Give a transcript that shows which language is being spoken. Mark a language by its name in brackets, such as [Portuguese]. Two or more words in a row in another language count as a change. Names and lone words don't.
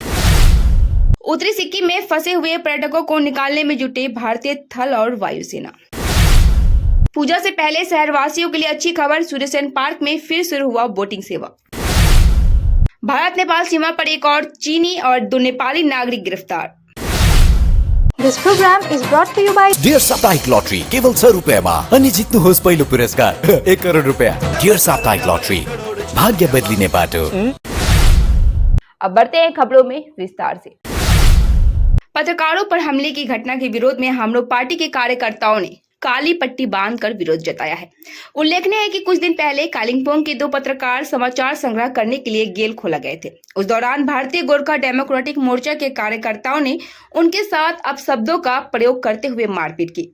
[Hindi] उत्तरी सिक्किम में फंसे हुए पर्यटकों को निकालने में जुटे भारतीय थल और वायुसेना। पूजा से पहले शहरवासियों के लिए अच्छी खबर, सूर्यसेन पार्क में फिर शुरू हुआ बोटिंग सेवा। भारत नेपाल सीमा पर एक और चीनी और 2 नेपाली नागरिक गिरफ्तार। [English] This program is brought to you by [Nepali] डियर साप्ताहिक लॉटरी केवल 100 रुपैयाँमा अनि जित्नुहोस् पहिलो पुरस्कार 1 करोड रुपैयाँ। डियर साप्ताहिक लॉटरी, भाग्य बदलिने बाटो। [Hindi] अब बढ़ते हैं खबरों में विस्तार से। पत्रकारों पर हमले की घटना के विरोध में हामरो पार्टी के कार्यकर्ताओं ने काली पट्टी बांधकर विरोध जताया है। उल्लेखनीय है कि कुछ दिन पहले कालिम्पोंग के 2 पत्रकार समाचार संग्रह करने के लिए गेल खोला गए थे। उस दौरान भारतीय गोरखा डेमोक्रेटिक मोर्चा के कार्यकर्ताओं ने उनके साथ अपशब्दों का प्रयोग करते हुए मारपीट की।